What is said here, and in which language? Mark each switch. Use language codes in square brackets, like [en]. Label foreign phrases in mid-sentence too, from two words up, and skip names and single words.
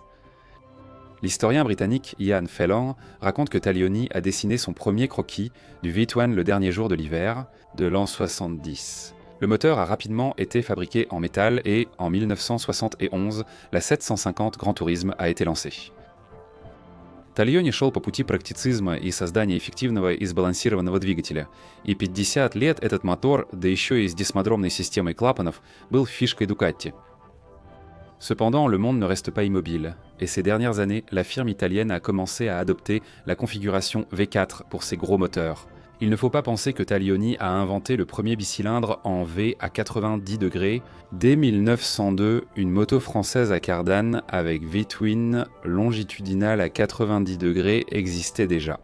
[fr] L'historien britannique Ian Phelan raconte que Taglioni a dessiné son premier croquis du V-twin le dernier jour de l'hiver de l'an 70. Le moteur a rapidement été fabriqué en métal et, en 1971, la 750 Grand Tourisme a été lancée. [ru] Taglioni шел по пути практицизма и создания эффективного и сбалансированного двигателя, и 50 лет этот мотор, да еще и с дисмодромной системой клапанов, был фишкой Ducati. [fr] Cependant, le monde ne reste pas immobile, et ces dernières années, la firme italienne a commencé à adopter la configuration V4 pour ses gros moteurs. Il ne faut pas penser que Taglioni a inventé le premier bicylindre en V à 90 degrés. Dès 1902, une moto française à cardan avec V-twin longitudinal à 90 degrés existait déjà.